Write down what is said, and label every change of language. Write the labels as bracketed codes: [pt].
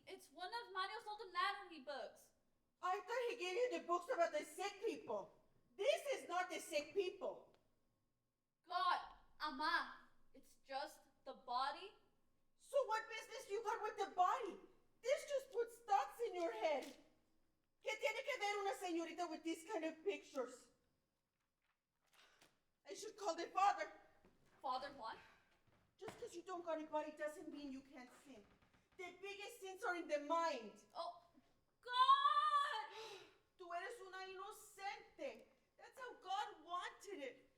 [en] It's one of Mario's old anatomy books. I thought he gave you the books about the sick people. This is not the sick people. God, Ama, it's just the body. So what business you got with the body? This just puts thoughts in your head. [es] ¿Qué tiene que ver una señorita [en] with these kind of pictures? I should call the father. Father what? Just because you don't got a body doesn't mean you can't sin. The biggest sins are in the mind. Oh, God! [es] Tú eres una inocente. [en] That's how God wanted it.